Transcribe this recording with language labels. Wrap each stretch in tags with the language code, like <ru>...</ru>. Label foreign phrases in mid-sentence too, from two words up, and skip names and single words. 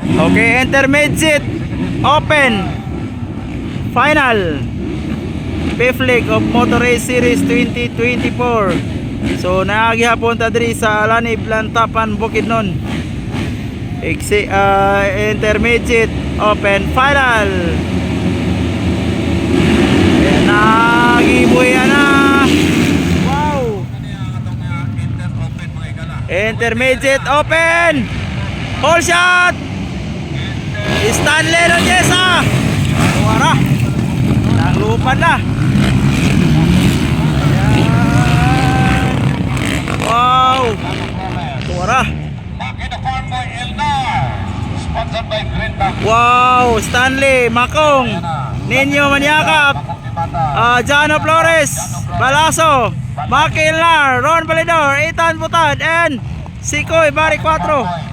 <en>Okay, intermediate, open, final, fifth leg of Motor Race Series 2024.</en> <ceb>So naagihapon ta diri sa Alanib, Lantapan, Bukidnon.</ceb> <en>Intermediate, open, final.</en> <ceb>Nagibuya na. Wow.</ceb> <en>Intermediate, open, whole shot.</en> <ceb>Stanley Nonyesa. Wara. Nanglupan na. Ayan. Wow. Wara.</ceb> <en>Wow, Stanley, Makong, Ninyo Maniakap, Jano Flores, Balaso, Makilar, Ron Balidor, Ethan Butad, and Sikoy Bari 4.</en>